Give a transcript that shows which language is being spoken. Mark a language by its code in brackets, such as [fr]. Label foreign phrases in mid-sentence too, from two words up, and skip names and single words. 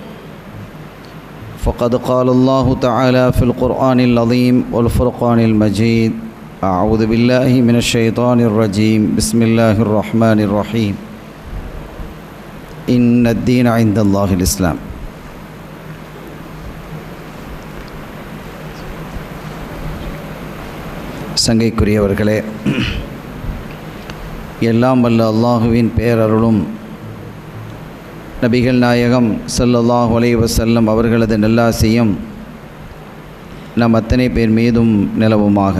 [ar] فقد قال الله تعالى في القرآن العظيم والفرقان المجيد: أعوذ بالله من الشيطان الرجيم، بسم الله الرحمن الرحيم. إن الدين عند الله الإسلام. [ta] சங்கைக்குரியவர்களே, எல்லாம் வல்ல அல்லாஹுவின் பேரருளும் நபிகள் நாயகம் [ar] صلى الله عليه وسلم [ta] அவர்களது நல்லாசியும் நம் அத்தனை பேர் மீதும் நிலவுமாக.